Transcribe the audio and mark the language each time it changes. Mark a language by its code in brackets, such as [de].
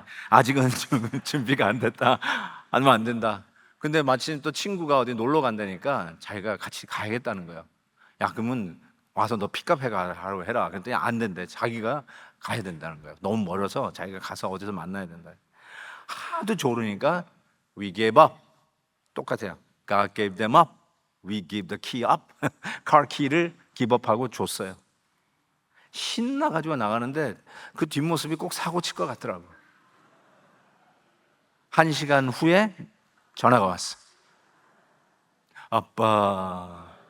[ko] 아직은 준비가 안 됐다. 하면 안 된다. 근데 마침 또 친구가 어디 놀러 간다니까 자기가 같이 가야겠다는 거예요. 야, 그러면 와서 너 픽업해 가라고 해라. 그랬더니 안 된대. 자기가 가야 된다는 거예요. 너무 멀어서 자기가 가서 어디서 만나야 된다. 하도 조르니까 [en] we gave up. [ko] 똑같아요. [en] God gave them up. We give the key up. [ko] car key를 기법하고 줬어요. 신나가지고 나가는데 그 뒷모습이 꼭 사고 칠 것 같더라고요. 1시간 후에 전화가 왔어. 아빠.